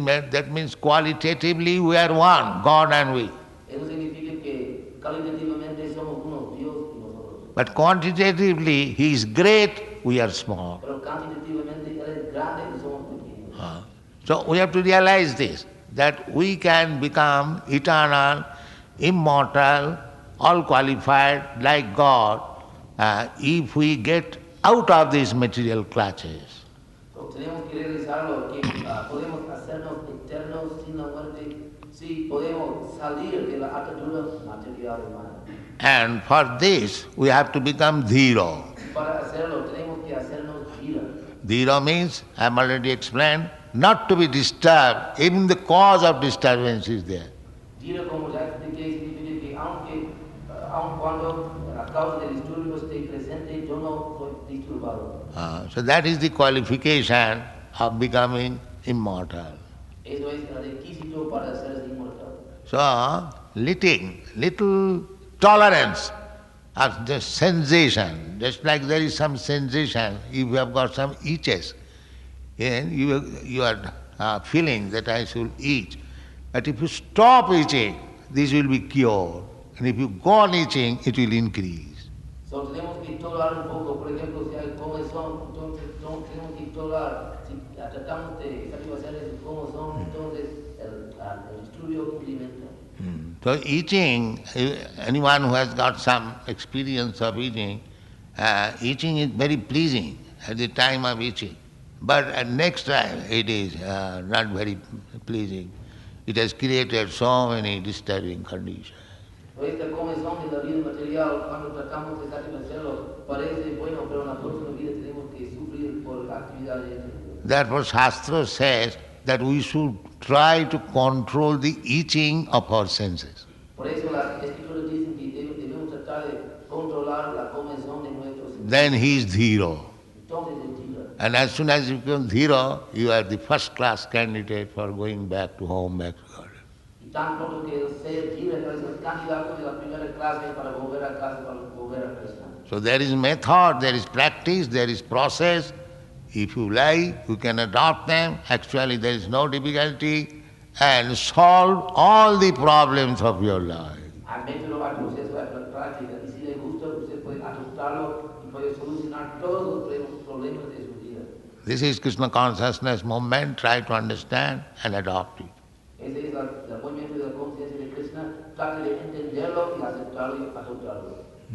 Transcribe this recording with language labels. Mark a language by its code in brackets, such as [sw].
[en] That means qualitatively we are one, God and we. [es] Eso significa que calitativamente somos uno, Dios y nosotros. [en] But quantitatively he is great, we are small. [es] Pero cantitativamente él es grande y somos pequeños. [en] So we have to realize this, that we can become eternal, immortal, all qualified like God if we get out of these material clutches. [es] So tenemos que realizarlo, que podemos hacernos eternos sin la muerte, si podemos salir de la atadura material humana. [en] And for this, we have to become dhiro. [es] Para hacerlo, tenemos que hacernos dhira. [en] Dhiro means, I have already explained, not to be disturbed, even the cause of disturbance is there. [es] Dhira, como ya expliqué, significa que aun cuando la causa del disturbio esté presente, yo no soy disturbado. [en] So that is the qualification of becoming immortal. [es] Eso es el requisito para ser inmortal. [en] So, little tolerance of the sensation, just like there is some sensation, if you have got some itches, and you are feeling that I should eat. But if you stop itching, this will be cured. And if you go on itching, it will increase. [es] So tenemos que tolerar un poco, por ejemplo, si hay comezón, entonces tenemos que tolerar, si tratamos de satisfacer ese comezón, entonces el estudio implementa. [en] So eating, anyone who has got some experience of eating, eating is very pleasing at the time of eating. But at next time it is not very pleasing. It has created so many disturbing conditions. [es] Esta comezón de la vida material, cuando tratamos de satisfacerlo, parece bueno, pero en la próxima vida tenemos que sufrir por la actividad de este. [en] Therefore Shastra says that we should try to control the eating of our senses. [es] Por eso las escrituras dicen que debemos tratar de controlar la comezón de nuestros sentidos. [en] Then he is dhiro. [es] Entonces es dhira. [en] And as soon as you become dhiro, you are the first class candidate for going back to home, back to God. [es] Y tan pronto que sea dhira, es el candidato de la primera clase para volver a casa, para volver a Krishna. [en] So there is method, there is practice, there is process. If you like, you can adopt them. Actually, there is no difficulty and solve all the problems of your life. [es] Hay método, hay proceso, hay práctica. Y si le gusta, usted puede adoptarlo y puede solucionar todos los problemas de su vida. [en] This is Krishna consciousness movement. Try to understand and adopt it. [es] Ese es el movimiento de la conciencia de Krishna. Trate de entenderlo y aceptarlo y adoptarlo.